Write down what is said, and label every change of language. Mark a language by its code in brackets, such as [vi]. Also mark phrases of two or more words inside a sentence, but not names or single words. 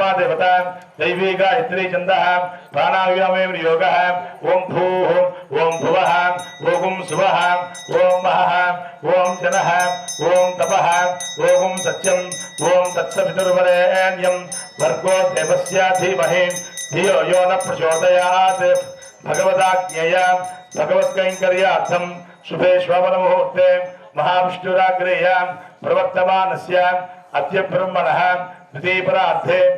[sa] దేవత దైవీ గాయత్రీ చంద ప్రాణాయామే వినియోగ ఓం భూః ఓం భువః ఓం శుభః ఓం మహః ఓం జనః ఓం తపః ఓం సత్యం ఓం తత్సవితుర్వరేణ్యం వర్గో దేవస్య ధీమహి ధియో యో న ప్రచోదయాత్ भगवदाज्ञया भगवत्कैंकर्यार्थं शुभे श्वमन मुहूर्ते महाविष्णुराग्रेयां प्रवर्तमानस्य अद्य ब्रह्मणः द्वितीयपरार्धे